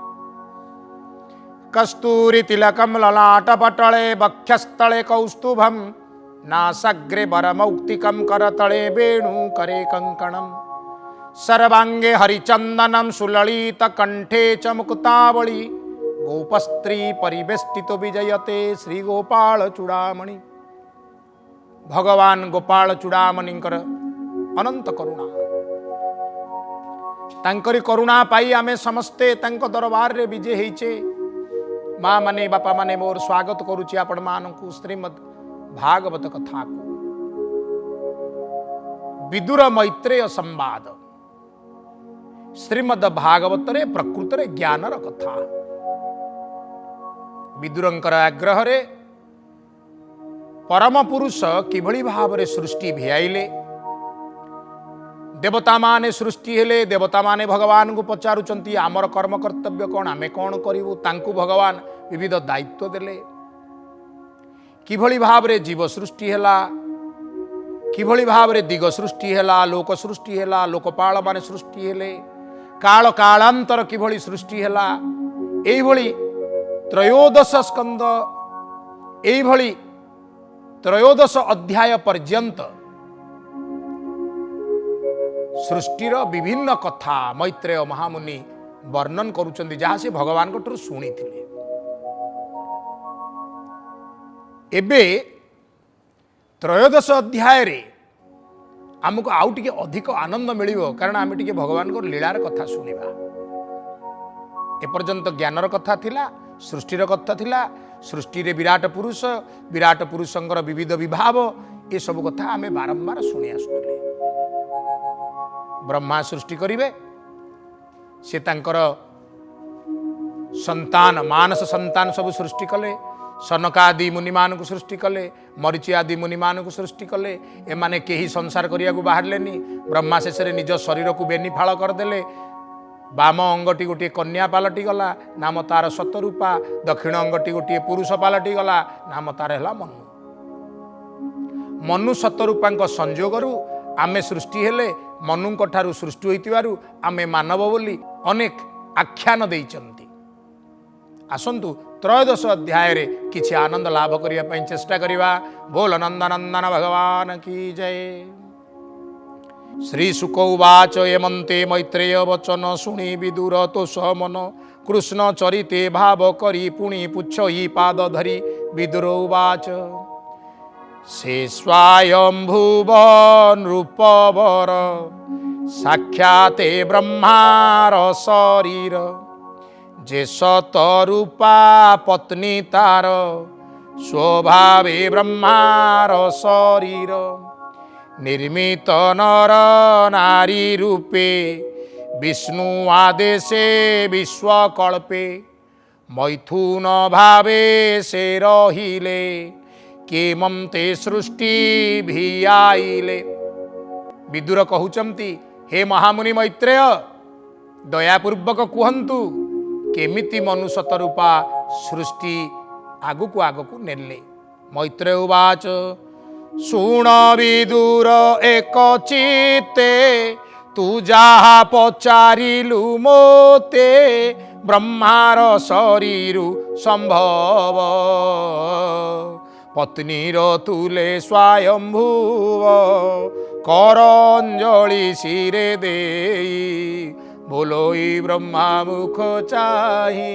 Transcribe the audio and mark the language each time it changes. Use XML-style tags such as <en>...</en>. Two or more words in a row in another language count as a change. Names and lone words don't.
<sa>कस्तूरी तिलकम ललाटपटले वक्षस्थले कौस्तुभम नासाग्रे वरमौक्तिकं करतले वेणुकरे कंकणम सर्वांगे हरिचंदनम सुललित कंठे च मुक्तावली गोपस्त्री परिवेष्टितो विजयते श्री गोपाल चूड़ामणि।</sa> <or>ଭଗବାନ ଗୋପାଳ ଚୂଡ଼ାମଣିଙ୍କର ଅନନ୍ତ କରୁଣା, ତାଙ୍କରି କରୁଣା ପାଇ ଆମେ ସମସ୍ତେ ତାଙ୍କ ଦରବାର ରେ ବିଜୟ ହୋଇଛେ। ମା ମାନେ ବାପା ମାନେ ମୋର ସ୍ୱାଗତ କରୁଛି ଆପଣ ମାନଙ୍କୁ ଶ୍ରୀମଦ୍ ଭାଗବତ କଥା କୁ। ବିଦୁର ମୈତ୍ରେୟ ସମ୍ବାଦ ଶ୍ରୀମଦ୍ ଭାଗବତ ରେ ପ୍ରକୃତ ରେ ଜ୍ଞାନର କଥା। ବିଦୁରଙ୍କର ଆଗ୍ରହ ରେ ପରମ ପୁରୁଷ କିଭଳି ଭାବ ରେ ସୃଷ୍ଟି ଭିଆଇଲେ। ଦେବତା ମାନେ ସୃଷ୍ଟି ହେଲେ, ଦେବତା ମାନେ ଭଗବାନ କୁ ପଚାରୁଛନ୍ତି ଆମର କର୍ମ କର୍ତ୍ତବ୍ୟ କଣ, ଆମେ କଣ କରିବୁ। ତାଙ୍କୁ ଭଗବାନ ବିବିଧ ଦାୟିତ୍ୱ ଦେଲେ। କିଭଳି ଭାବ ରେ ଜୀବ ସୃଷ୍ଟି ହେଲା, କିଭଳି ଭାବ ରେ ଦିଗ ସୃଷ୍ଟି ହେଲା, ଲୋକ ସୃଷ୍ଟି ହେଲା, ଲୋକପାଳ ମାନେ ସୃଷ୍ଟି ହେଲେ, କାଳ କାଳାନ୍ତର କିଭଳି ସୃଷ୍ଟି ହେଲା। ଏଇ ଭଳି ତ୍ରୟୋଦଶ ସ୍କନ୍ଦ, ଏଇ ଭଳି ତ୍ରୟୋଦଶ ଅଧ୍ୟାୟ ପର୍ଯ୍ୟନ୍ତ ସୃଷ୍ଟିର ବିଭିନ୍ନ କଥା ମୈତ୍ରେୟ ମହାମୁନି ବର୍ଣ୍ଣନ କରୁଛନ୍ତି, ଯାହା ସେ ଭଗବାନ କୁ ଶୁଣି ଥିଲେ। ଏବେ ତ୍ରୟୋଦଶ ଅଧ୍ୟାୟ ରେ ଆମକୁ ଆଉ ଟିକେ ଅଧିକ ଆନନ୍ଦ ମିଳିବ, କାରଣ ଆମେ ଟିକେ ଭଗବାନ ଙ୍କ ଲୀଳାର କଥା ଶୁଣିବା। ଏପର୍ଯ୍ୟନ୍ତ ଜ୍ଞାନର କଥା ଥିଲା, ସୃଷ୍ଟିର କଥା ଥିଲା, ସୃଷ୍ଟି ରେ ବିରାଟ ପୁରୁଷଙ୍କର ବିବିଧ ବିଭବ, ଏ ସବୁ କଥା ଆମେ ବାରମ୍ବାର ଶୁଣି ଆସିଲେ। ବ୍ରହ୍ମା ସୃଷ୍ଟି କରିବେ, ସେ ତାଙ୍କର ସନ୍ତାନ ମାନସ ସନ୍ତାନ ସବୁ ସୃଷ୍ଟି କଲେ। ସନକାଦି ମୁନି ମାନ କୁ ସୃଷ୍ଟି କଲେ, ମରୀଚି ଆଦି ମୁନି ମାନ କୁ ସୃଷ୍ଟି କଲେ। ଏମାନେ କେହି ସଂସାର କରିବା କୁ ବାହାରିଲେନି। ବ୍ରହ୍ମା ଶେଷ ରେ ନିଜ ଶରୀର କୁ ବେନିଫାଳ କରିଦେଲେ। ବାମ ଅଙ୍ଗଟି ଗୋଟେ କନ୍ୟା ପାଲଟି ଗଲା, ନାମ ତାର ଶତରୂପା। ଦକ୍ଷିଣ ଅଙ୍ଗଟି ଗୋଟେ ପୁରୁଷ ପାଲଟି ଗଲା, ନାମ ତାର ହେଲା ମନୁ। ମନୁ ଶତରୂପା ସଂଯୋଗରୁ ଆମେ ସୃଷ୍ଟି ହେଲେ। ମନୁଙ୍କ ଠାରୁ ସୃଷ୍ଟି ହୋଇଥିବାରୁ ଆମେ ମାନବ ବୋଲି ଅନେକ ଆଖ୍ୟାନ ଦେଇଛନ୍ତି। ଆସନ୍ତୁ ତ୍ରୟୋଦଶ ଅଧ୍ୟାୟ ରେ କିଛି ଆନନ୍ଦ ଲାଭ କରିବା ପାଇଁ ଚେଷ୍ଟା କରିବା। ବୋଲ ନନ୍ଦନନ୍ଦନ ଭଗବାନ କି ଜୟ।</or> <sa>श्री शुक उवाच</sa> <or>ଏମନ୍ତେ ମୈତ୍ରେୟ ବଚନ ଶୁଣି ବିଦୁର ତୋଷ ମନ କୃଷ୍ଣ ଚରିତେ ଭାବ କରି ପୁଣି ପୁଚ୍ଛଇ ପାଦ ଧରି ବିଦୁର ଉବାଚ ସେ ସ୍ୱୟମ୍ଭୁବ ନୃପବର ସାକ୍ଷାତେ ବ୍ରହ୍ମାର ଶରୀର ଯେ ଶତରୂପା ପତ୍ନୀ ତାର ସ୍ୱଭାବେ ବ୍ରହ୍ମାର ଶରୀର ନିର୍ମିତ ନର ନାରୀ ରୂପେ ବିଷ୍ଣୁ ଆଦେଶେ ବିଶ୍ୱକଳ୍ପେ ମୈଥୁନ ଭାବେ ସେ ରହିଲେ କେମନ୍ତେ ସୃଷ୍ଟି ଭିଆଇଲେ। ବିଦୁର କହୁଛନ୍ତି, ହେ ମହାମୁନି ମୈତ୍ରେୟ, ଦୟାପୂର୍ବକ କୁହନ୍ତୁ କେମିତି ମନୁ ଶତରୂପା ସୃଷ୍ଟି ଆଗକୁ ଆଗକୁ ନେଲେ। ମୈତ୍ରେୟ ଉବାଚ ଶୁଣ ବିଦୁର ଏକ ଚିତ୍ତେ ତୁ ଯାହା ପଚାରିଲୁ ମୋତେ ବ୍ରହ୍ମାର ଶରୀରୁ ସମ୍ଭବ ପତ୍ନୀର ତୁଲେ ସ୍ୱୟମ୍ଭୁବ କର ଅଞ୍ଜଳି ଶିରେ ଦେଇ ବୋଲଇ ବ୍ରହ୍ମା ମୁଖ ଚାହିଁ।</or>